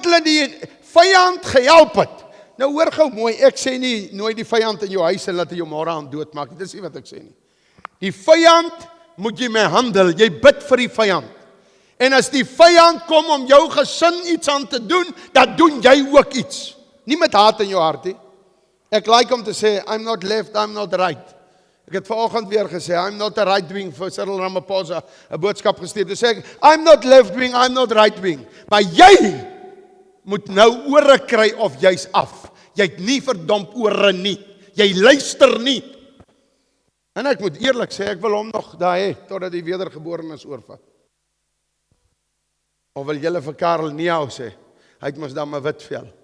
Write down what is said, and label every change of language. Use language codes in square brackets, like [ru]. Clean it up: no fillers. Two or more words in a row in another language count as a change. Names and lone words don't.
[af] Omdat hulle die vyand gehelp het, Nou hoor gou mooi, ek sê nie, nooi die vyand in jou huis en laat hy jou môre aan doodmaak nie, dis nie wat ek sê nie. Die vyand moet jy mee handel, jy bid vir die vyand. En as die vyand kom om jou gesin iets aan te doen, dan doen jy ook iets. Nie met haat in jou hart nie. Ek like om te sê, [en] I'm not left, I'm not right. [af] Ek het vanoggend weer gesê, [en] I'm not a right wing [af] vir Cyril Ramaphosa, 'n boodskap gestuur. Toe sê ek, [en] I'm not left wing, I'm not right wing. [af] Maar jy moet nou ore kry of jy's af. Jy het nie verdomp ore nie. Jy luister nie. En ek moet eerlik sê, ek wil hom nog daar hê, totdat die wedergeborenes oorvat. Of wil julle vir Karel Nieau sê, hy het mos dan 'n wit vel.